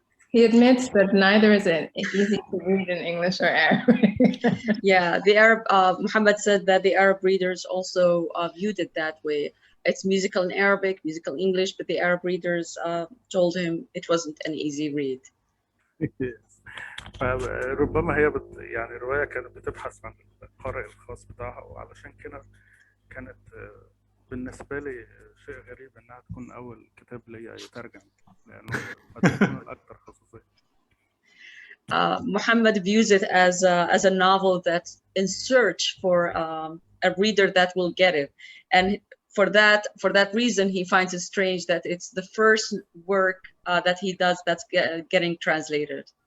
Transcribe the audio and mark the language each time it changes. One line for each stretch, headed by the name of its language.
English: He admits that neither is easy to read in English or Arabic. Yeah, the Arab, Muhammad said that the Arab readers also viewed it that way. It's musical in Arabic, musical English, but the Arab readers told him it wasn't an easy read.
Arabic: فربما هي يعني الرواية كانت بتبحث عن القارئ الخاص بتاعها، وعلشان كده كانت بالنسبة لي شيء غريب إنها تكون أول كتاب ليا يترجم، لأنه قد يكون الأكثر خصوصية.
English: Muhammad views it as a novel that's in search for a reader that will get it, and for that reason he finds it strange that it's the first work that he does that's getting translated.